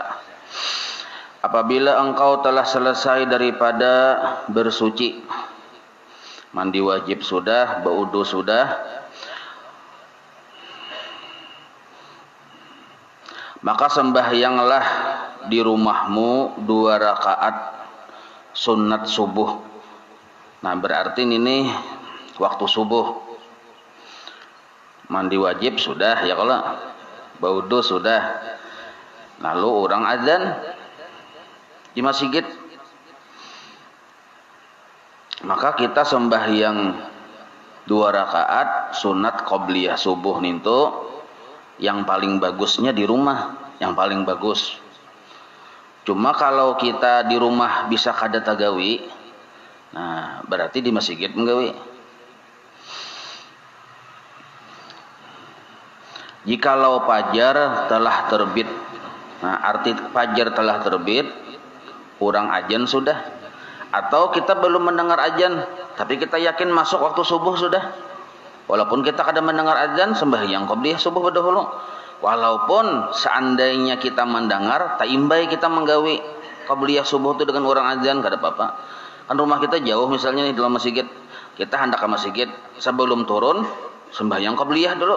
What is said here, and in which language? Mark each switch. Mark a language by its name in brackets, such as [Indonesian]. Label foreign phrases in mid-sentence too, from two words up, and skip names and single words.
[Indonesian] Apabila engkau telah selesai daripada bersuci, mandi wajib sudah, berwudu sudah, maka sembahyanglah di rumahmu 2 rakaat sunat subuh. Nah berarti ini waktu subuh. Mandi wajib sudah ya kalau berwudu sudah. Lalu orang azan di masjid. Maka kita sembahyang 2 rakaat sunat qobliyah subuh nintu. Yang paling bagusnya di rumah, yang paling bagus. [Banjar] Cuma kalau kita di rumah bisa kada tagawi, nah berarti di masjid menggawi. [Indonesian] Jikalau fajar telah terbit, nah arti fajar telah terbit, kurang azan sudah. Atau kita belum mendengar azan, tapi kita yakin masuk waktu subuh sudah. Walaupun kita kadang mendengar azan, sembahyang qobliyah subuh berdahulu. Walaupun seandainya kita mendengar, tak imbai kita menggawi qobliyah subuh itu dengan orang azan, kada apa-apa. Kan rumah kita jauh misalnya di dalam masjid, kita hendak ke masjid, sebelum turun sembahyang qobliyah dulu.